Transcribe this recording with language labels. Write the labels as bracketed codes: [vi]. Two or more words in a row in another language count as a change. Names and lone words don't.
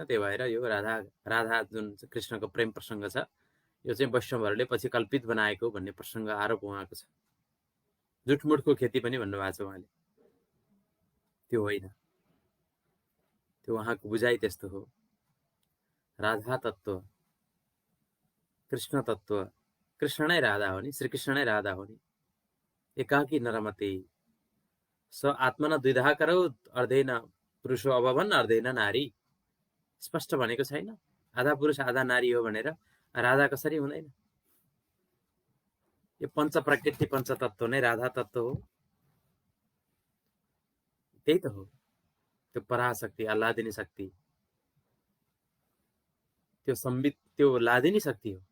[ne] त्यही भएर यो राधा जुन कृष्णको प्रेम प्रसङ्ग छ, यो चाहिँ वैष्णवहरूले पछि कल्पित बनाएको भन्ने प्रसङ्ग आरोप उहाँको छ। जुटमुटको खेती पनि भन्नुभएको छ उहाँले। त्यो होइन, त्यो उहाँको बुझाइ त्यस्तो हो। राधा तत्त्व, कृष्ण तत्त्व, कृष्ण नै राधा हो नि, श्रीकृष्ण नै राधा हो नि। [sa] एकाकी नरमते स आत्मन द्विधा करौ अर्धेन पुरुषो अभवन् अर्धेन नारी, [ne] स्पष्ट भनेको छैन आधा पुरुष आधा नारी हो भनेर। राधा कसरी हुँदैन? यो पञ्च प्रकृति पञ्चतत्व नै राधा तत्त्व हो। त्यही त हो, त्यो पराशक्ति, आह्लादिनी शक्ति, त्यो सम्बित, त्यो लादिनी शक्ति हो।